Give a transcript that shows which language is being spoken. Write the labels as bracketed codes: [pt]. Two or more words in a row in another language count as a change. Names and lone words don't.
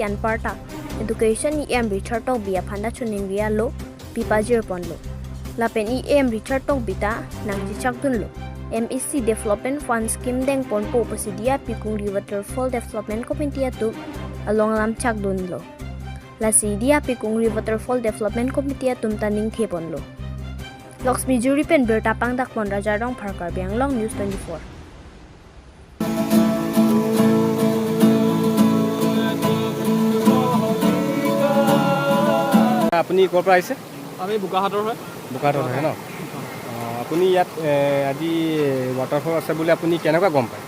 [mjw] an parta education em Richard tok bia phanda chuning ria lo pipa jir pon lo la pen em Richard tok bita nang ji chak dun lo MEC [en] development fund scheme [mjw] deng pon po pasidia Kungri Waterfall Development Committee atu along lam chak dun lo la si Diyapi Kungri Waterfall Development Committee atum taning thepon lo Loxmi juri pen berta pang dak pon raja rong Parkar Biang Long News 24 [as] আপুনি ক'ৰ পৰা আহিছে? আমি বোকাহাটৰ হয়। বোকাহাটৰ হয় ন? আপুনি ইয়াত আজি ৱাটাৰফল আছে বুলি আপুনি কেনেকুৱা গম পায়?